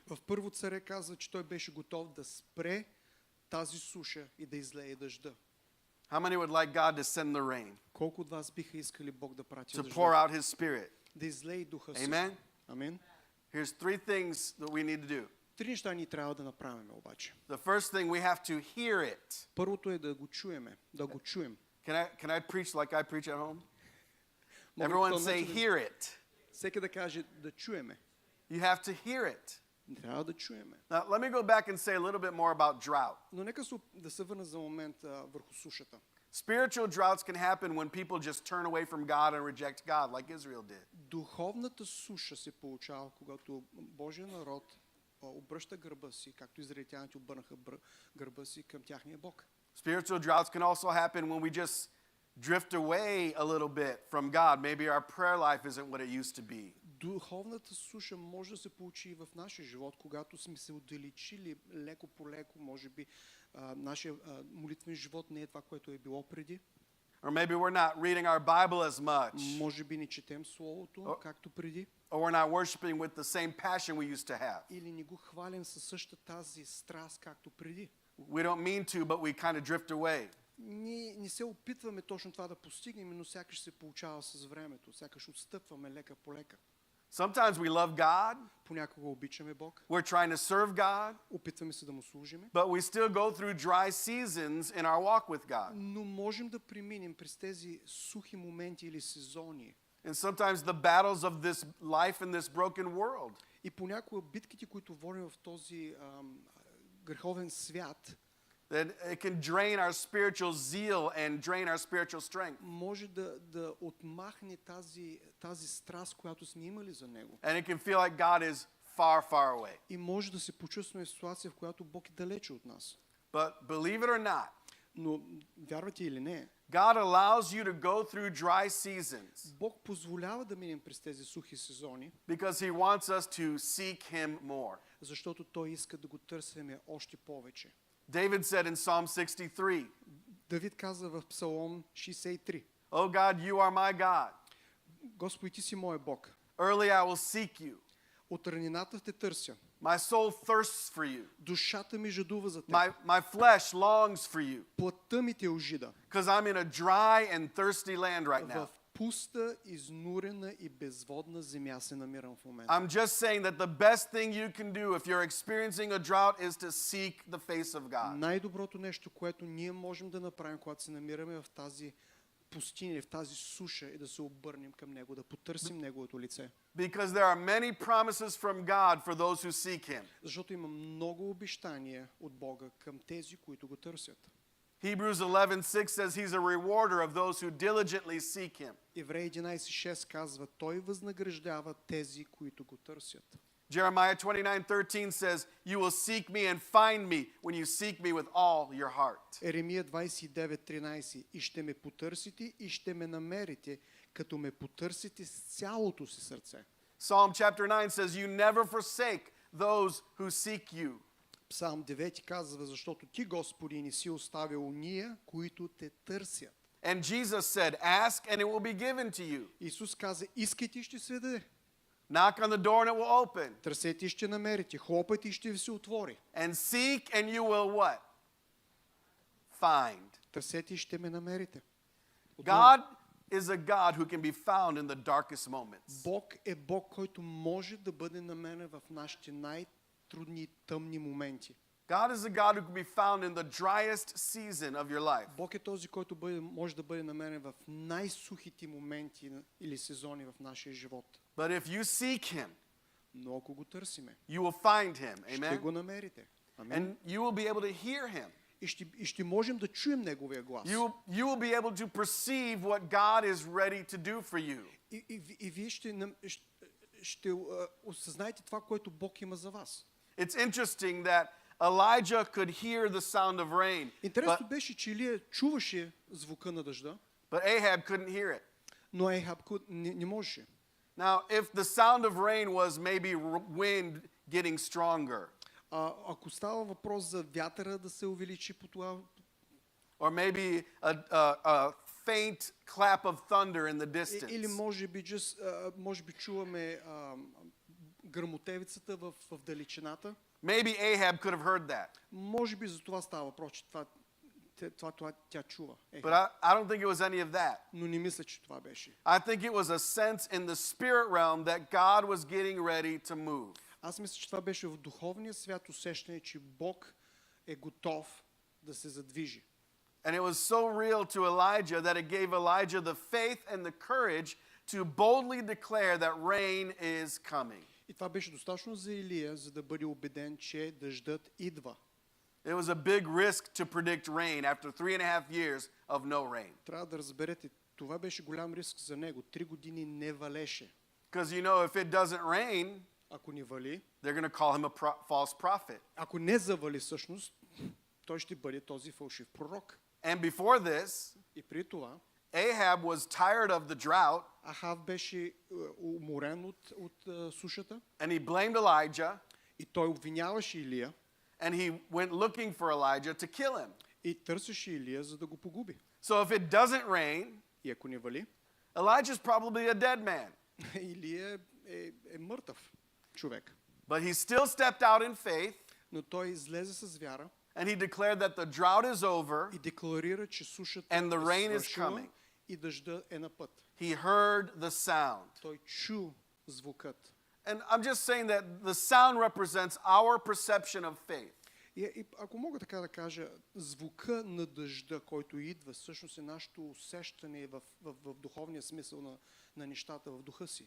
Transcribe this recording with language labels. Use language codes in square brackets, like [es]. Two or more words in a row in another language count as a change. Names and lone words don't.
[bg] В Първо царе казва, че Той беше готов да спре тази суша и да излее дъжда. [en] How many would like God to send the rain? [bg] Колко от вас биха искали Бог да прати [en] To [bg] дъжда? [en] pour out His Spirit. [bg] Да излее духа си. [en] Amen? [bg] Амин. [en] Here's three things that we need to do. [bg] Три неща ни трябва да направим обаче. [en] The first thing, we have to hear it. [bg] Първото е да го чуеме, да го чуем. [en] Can I preach like I preach at home? [bg] Мога [en] Everyone [bg] по този [en] say, [bg] начин [en] hear it. [bg] Всеки да каже да чуеме. [en] You have to hear it. [bg] Трябва да чуеме. [en] Now, let me go back and say a little bit more about drought. [bg] Но нека да се върна за момент върху сушата. [en] Spiritual droughts can happen when people just turn away from God and reject God, like Israel did. [bg] Духовната суша се получава, когато Божия народ обръща гърба си, както израелтяните обърнаха гърба си към тяхния Бог. [en] Spiritual droughts can also happen when we just drift away a little bit from God. Maybe our prayer life isn't what it used to be. [bg] Духовната суша може да се получи и в нашия живот, когато сме се отдалечили леко по леко, може би нашия молитвен живот не е това, което е било преди. [en] Or maybe we're not reading our Bible as much. [bg] Може би не четем Словото, както преди. [en] Or we're not worshiping with the same passion we used to have. [bg] Или не го хвалим със същата тази страст, както преди. [en] We don't mean to, but we kind of drift away. [bg] Ние не се опитваме точно това да постигнем, но сякаш се получава с времето, сякаш отстъпваме лека по лека. [en] Sometimes we love God. [bg] Понякога обичаме Бог. [en] We're trying to serve God. [bg] Опитваме се да му служим. [en] But we still go through dry seasons in our walk with God. [bg] Но можем да преминем през тези сухи моменти или сезони. [en] And sometimes the battles of this life in this broken world. [bg] И понякога битките, които водим в този греховен свят, [en] That it can drain our spiritual zeal and drain our spiritual strength. [bg] може да отмахне тази страст, която сме имали за него. [en] And it can feel like God is far, far away. [bg] И може да се почувстваме в ситуация, в която Бог е далече от нас. [en] But believe it or not, [bg] Но вярвате или не, [en] God allows you to go through dry seasons [bg] Бог позволява да минем през тези сухи сезони, [en] because He wants us to seek Him more. [bg] защото Той иска да го търсиме още повече. [en] David said in Psalm 63, [bg] Давид каза в Псалом 63, [en] Oh God, you are my God. [bg] Господи, ти си мой Бог. [en] Early I will seek you. [bg] От ранената те търся. [en] My soul thirsts for you. [bg] Душата ми жадува за теб. [en] My flesh longs for you. [bg] Плътта ми те ожида. [en] Because I'm in a dry and thirsty land right now. [bg] В пуста, изнурена и безводна земя се намирам в момента. [en] I'm just saying that the best thing you can do if you're experiencing a drought is to seek the face of God. [bg] Най-доброто нещо, което ние можем да направим, когато се намираме в тази пустиня, в тази суша, е да се обърнем към Него, да потърсим Неговото лице. [en] Because there are many promises from God for those who seek Him. [bg] Защото има много обещания от Бога към тези, които го търсят. [en] Hebrews 11:6 says He's a rewarder of those who diligently seek Him. [bg] Евреи 11:6 казва, Той възнаграждава тези, които го търсят. [en] Jeremiah 29:13 says, "You will seek me and find me when you seek me with all your heart." [bg] Еремия 29:13. И ще ме потърсите и ще ме намерите, като ме потърсите с цялото си сърце. [en] Psalm chapter 9 says, "You never forsake those who seek you." [bg] Псалм 9 казва, защото ти, Господи, не си оставил уния, които те търсят. [en] And Jesus said, "Ask and it will be given to you. [bg] Исус каза, искайте и ще се даде. [en] Knock on the door and it will open. [bg] Търсете и ще намерите, хлопайте и ще ви се отвори. [en] And seek and you will what? Find." [bg] Търсете и ще ме намерите. [en] God is a God who can be found in the darkest moments. [bg] Бог е Бог, който може да бъде намерен в нашите най-трудни и тъмни моменти. [en] God is a God who can be found in the driest season of your life. [bg] Бог е този, който може да бъде намерен в най-сухите моменти или сезони в нашия живот. [en] But if you seek him, [bg] Но ако го търсиме, [en] you will find him. [bg] ще [en] Amen. [bg] го намерите. Амин. [en] And you will be able to hear him. [bg] И ще можем да чуем Неговия глас. [en] You will be able to perceive what God is ready to do for you. [bg] И вие ще осъзнаете това, което Бог има за вас. [en] It's interesting that Elijah could hear the sound of rain, [bg] Интересно беше, че Илия чуваше звука на дъжда, [en] but Ahab couldn't hear it. [bg] но Ехаб не можеше. [en] Now, if the sound of rain was maybe wind getting stronger, [bg] Ако става въпрос за вятъра да се увеличи по това, [en] or maybe a faint clap of thunder in the [bg] или [en] distance, [bg] може би чуваме гръмотевицата в далечината, [en] maybe Ahab could have heard that. [bg] може би за това става въпрос, че това тя чува. [en] But I don't think it was any of that. [bg] Но не мисля, че това беше. [en] I think it was a sense in the spirit realm that God was getting ready to move. [bg] Аз мисля, че това беше в духовния свят усещане, че Бог е готов да се задвижи. [en] And it was so real to Elijah that it gave Elijah the faith and the courage to boldly declare that rain is coming. [bg] И това беше достатъчно за Илия, за да бъде убеден, че дъждът идва. [en] It was a big risk to predict rain after 3.5 years of no rain. [bg] Трябва да разберете, това беше голям риск за него. 3 години не валеше. [en] Because you know, if it doesn't rain, [bg] Ако не вали, [en] they're going to call him a false prophet. [bg] ако не завали всъщност, той ще бъде този фалшив пророк. [en] And before this, [bg] И при това, [en] Ahab was tired of the drought, [bg] Ахав беше уморен от сушата [en] and he blamed Elijah, [bg] и той обвиняваше Илия [en] and he went looking for Elijah to kill him. [bg] и търсеше Илия, за да го погуби. [en] So if it doesn't rain, [bg] И ако не вали, [en] Elijah's probably a dead man. [bg] Илия е мъртъв човек. [en] But he still stepped out in faith, [bg] Но той излезе с вяра [en] and he declared that the drought is over [bg] и декларира, че сушата [en] and the rain [bg] е [en] is [bg] свършила [en] coming. [bg] и дъжда е на път. [en] He heard the sound. [bg] Той чу звукът. [en] And I'm just saying that the sound represents our perception of faith. [bg] И ако мога така да кажа, звука на дъжда, който идва, всъщност е нашето усещане в духовния смисъл на нещата, в духа си.